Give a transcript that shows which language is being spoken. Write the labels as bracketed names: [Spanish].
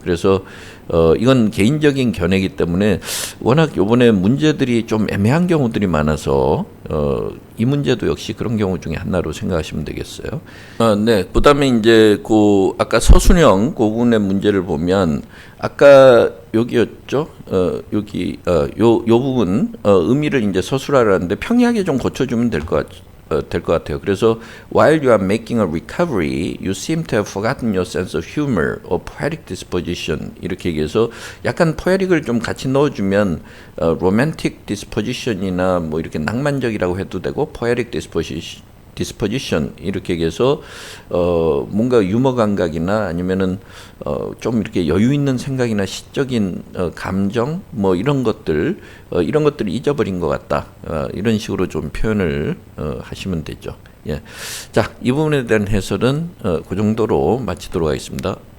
[Korean] 그래서 이건 개인적인 견해이기 때문에 워낙 요번에 문제들이 좀 애매한 경우들이 많아서 이 문제도 역시 그런 경우 중에 하나로 생각하시면 되겠어요. 네, 그다음에 이제 그 아까 서순영 고군의 문제를 보면 아까 여기였죠. 여기 요 부분 의미를 이제 서술하라는데 평이하게 좀 고쳐주면 될 것 같아요. [English] 그래서 while you are making a recovery, you seem to have forgotten your sense of humor or poetic disposition [Korean] 이렇게 얘기해서 약간 포에릭을 좀 같이 넣어주면 [English] romantic disposition이나 [Korean] 뭐 이렇게 낭만적이라고 해도 되고 [English] poetic [Korean] disposition 이렇게 얘기해서 뭔가 유머 감각이나 아니면은 좀 이렇게 여유 있는 생각이나 시적인 감정 뭐 이런 것들을 잊어버린 것 같다. 이런 식으로 좀 표현을 하시면 되죠. 예. 자, 이 부분에 대한 해설은 그 정도로 마치도록 하겠습니다.